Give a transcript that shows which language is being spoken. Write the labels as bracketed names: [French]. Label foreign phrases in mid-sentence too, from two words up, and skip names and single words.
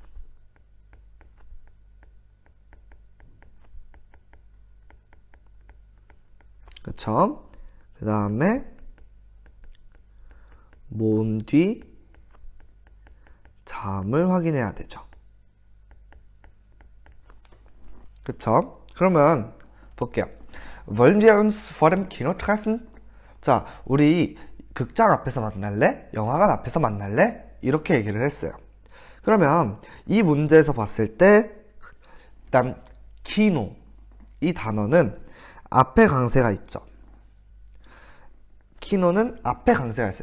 [Korean] 그쵸? 그 다음에 모음 뒤 자음을 확인해야 되죠. 그쵸? 그러면 볼게요. [German] Wollen wir uns vor dem Kino treffen? [Korean] 자, 우리 극장 앞에서 만날래? 영화관 앞에서 만날래? 이렇게 얘기를 했어요. 그러면 이 문제에서 봤을 때 일단 키노 이 단어는 앞에 강세가 있죠. 키노는 앞에 강세가 있어요.